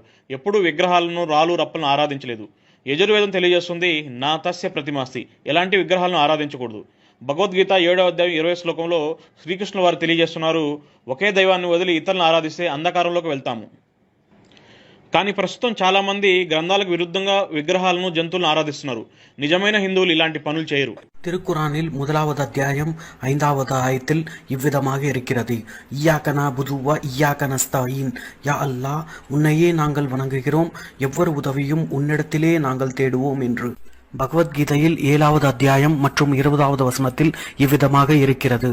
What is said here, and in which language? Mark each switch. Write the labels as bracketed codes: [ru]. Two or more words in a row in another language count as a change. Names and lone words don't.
[te] ఎప్పుడూ విగ్రహాలను, రాళ్ళు, రప్పలను ఆరాధించలేదు. యజుర్వేదం తెలియజేస్తుంది [sa] నా తస్య ప్రతిమాస్తి, [te] ఎలాంటి విగ్రహాలను ఆరాధించకూడదు. భగవద్గీత 7వ అధ్యాయం 20వ శ్లోకంలో శ్రీకృష్ణుల వారు తెలియజేస్తున్నారు, ఒకే దైవాన్ని వదిలి ఇతరులను ఆరాధిస్తే అంధకారంలోకి వెళ్తాము. కానీ ప్రస్తుతం చాలామంది గ్రంథాలకు విరుద్ధంగా విగ్రహాలను, జంతువులను ఆరాధిస్తున్నారు. నిజమైన హిందువులు ఇలాంటి పనులు చేయరు. [ta] திருக்குரானில் முதலாவது அத்தியாயம் 5வது ஆயத்தில் இவ்விதமாக இருக்கிறது. [ar] إياك نعبد وإياك نستعين. يا الله, உன்னையே நாங்கள் வணங்குகிறோம், எவ்வொரு உதவியும் உன்னிடத்திலே நாங்கள் தேடுவோம் என்று. [ta] பகவத்கீதையில் 7வது அத்தியாயம் மற்றும் 20வது வசனத்தில் இவ்விதமாக இருக்கிறது.